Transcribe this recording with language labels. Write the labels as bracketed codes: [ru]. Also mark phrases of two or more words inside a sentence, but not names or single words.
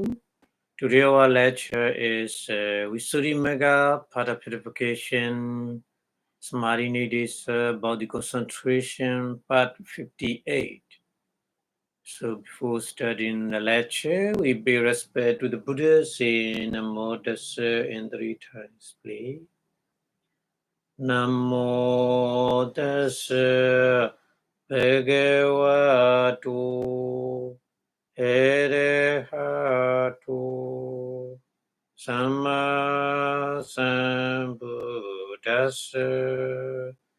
[en] Today our lecture is Visuddhimagga, Pada Purification, Samadhi Nidis, Body Concentration, Part 58. So before starting the lecture, we pay respect to the Buddha, saying [pi] Namo Tassa [en] in 3 times, please. [pi] Namo Tassa Bhagavatu Arahatu Samma Sambuddhassa.